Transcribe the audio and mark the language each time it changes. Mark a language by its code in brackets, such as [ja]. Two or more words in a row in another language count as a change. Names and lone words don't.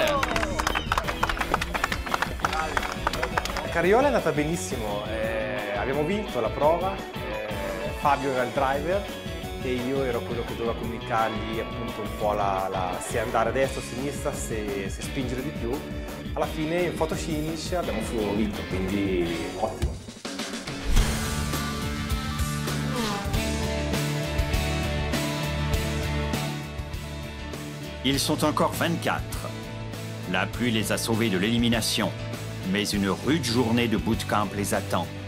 [it] Carriola è andata benissimo, abbiamo vinto la prova, Fabio era il driver e io ero quello che doveva comunicargli appunto un po' se andare a destra o a sinistra, se spingere di più. Alla fine in [en] photo finish [it] abbiamo vinto, quindi ottimo. [fr] Ils sont encore 24. La pluie les a sauvés de l'élimination, mais une rude journée de bootcamp les attend.